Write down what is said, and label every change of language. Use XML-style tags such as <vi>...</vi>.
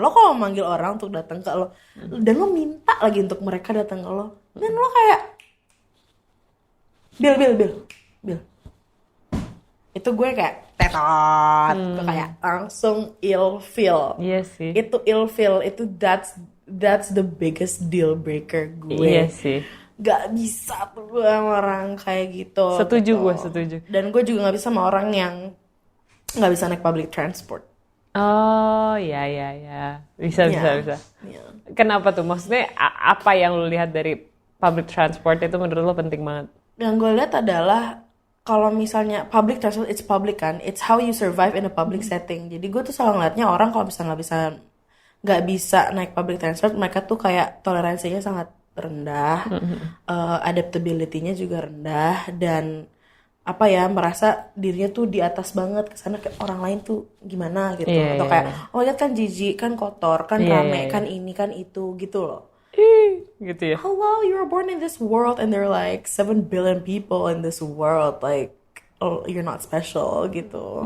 <id>Lo kalau manggil orang untuk datang ke lo, dan lo minta lagi untuk mereka datang ke lo, dan lo kayak bill. Itu gue kayak tetot, gue kayak langsung</id> <en>ill feel.</en> <id>Iya sih.</id> <en>Itu ill feel, itu that's the biggest deal breaker gue.</en> <id>Iya sih. Gak bisa tuh gue sama orang kayak gitu. Setuju gitu. gue, setuju. Dan gue juga gak bisa sama orang yang gak bisa naik public transport. Oh, ya. Bisa.</id> <en>Yeah.</en> <id>Kenapa tuh? Maksudnya apa yang lo lihat dari public transport itu menurut lo penting banget? Yang gue lihat adalah kalau misalnya public transport,</id> <en>it's public kan, it's how you survive in a public setting.</en> <id>Jadi gue tuh selalu ngeliatnya orang kalau misalnya nggak bisa naik public transport, mereka tuh kayak toleransinya sangat rendah, adaptability-nya juga rendah, dan apa ya merasa dirinya tuh di atas banget kesana kayak orang lain tuh gimana gitu, atau kayak oh lihat kan jijik, kan kotor, kan rame, kan ini kan itu gitu loh. Gitu ya.</id> <en>Hello, you were born in this world and there are like 7 billion people in this world, like oh, you're not special</en> <id>gitu.</id>